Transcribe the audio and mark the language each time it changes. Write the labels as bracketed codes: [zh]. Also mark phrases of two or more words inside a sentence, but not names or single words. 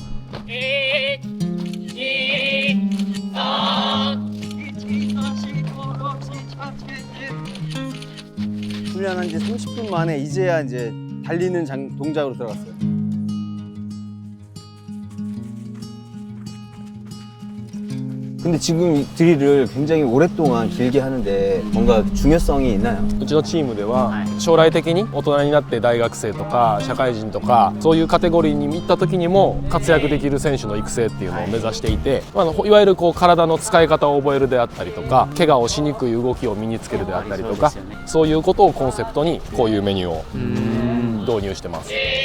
[ko] 1, 2, 3, 훈련한 지 30분 만에 이제야 이제 달리는 동작으로 들어갔어요. 근데 지금 이 드릴을 굉장히 오랫동안 길게 하는데 뭔가 중요성이 있나요? [ja] うちのチームでは将来的に大人になって大学生とか社会人とかそういうカテゴリーに行った時にも活躍できる選手の育成っていうのを目指していて、いわゆるこう体の使い方を覚えるであったりとか怪我をしにくい動きを身につけるであったりとかそういうことをコンセプトにこういうメニューを導入してます。